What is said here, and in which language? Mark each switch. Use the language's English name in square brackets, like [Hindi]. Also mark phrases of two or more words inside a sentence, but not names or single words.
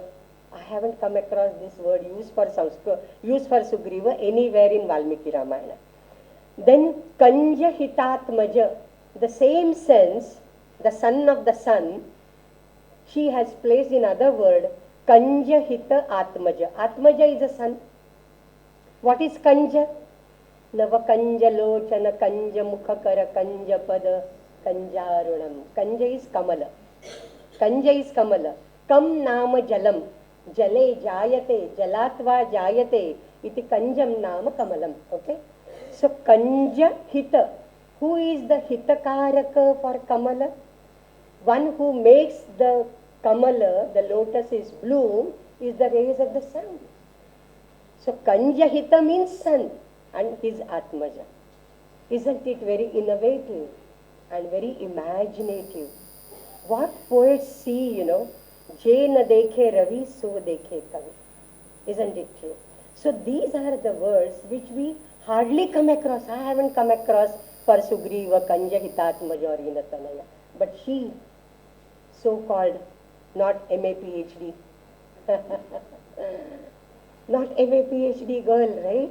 [English] I haven't come across this word used for Sugriva anywhere in Valmiki Ramayana. Then Kanja Hitatmaja, the same sense, the son of the sun, she has placed in other word Kanja Hita Atmaja. Atmaja is a son. What is Kanja? [Sanskrit] नव कञ्ज लोचन कञ्ज मुखकर कञ्ज पद कञ्जारुणम्. [English] Kanja is Kamala. Kanja is Kamala. [Sanskrit] कं नाम जलम्. जले जायते। जलत्व जायते. इति कञ्जं नाम कमलम्. [English] Okay. So Kanja Hita. Who is the Hitakaraka for Kamala? One who makes the Kamala, the lotus is bloom, is the rays of the sun. So Kanja Hita means sun and his Atmaja. Isn't it very innovative and very imaginative? What poets see, [Hindi] जे न देखे रवि, सो देखे कवि. [English] Isn't it true? So these are the words which we hardly come across. I haven't come across for Sugriva, Kanja Hitatmaja or Inatanaya. But she, so-called, not MA PhD, not MA PhD girl, right?